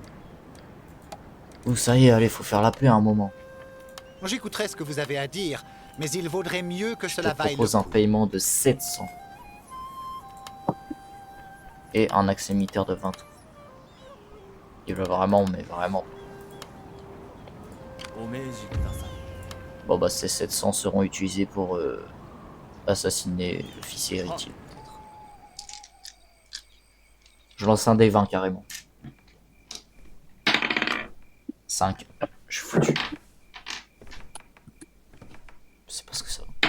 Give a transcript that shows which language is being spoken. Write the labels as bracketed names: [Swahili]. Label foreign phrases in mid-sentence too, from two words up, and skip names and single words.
[French] Ouh, ça y est, allez, faut faire la paix à un moment. J'écouterai ce que vous avez à dire, mais il vaudrait mieux que Je cela te vaille le propose un coup. paiement de 700. Et un accès militaire de 20 tours. Il veut vraiment, mais vraiment. [Japanese] お命じください。 [French] Bon bah ces 700 seront utilisés pour assassiner l'officier héritier peut-être. Je lance un des 20 carrément. 5. Je suis foutu. Je sais pas ce que ça va.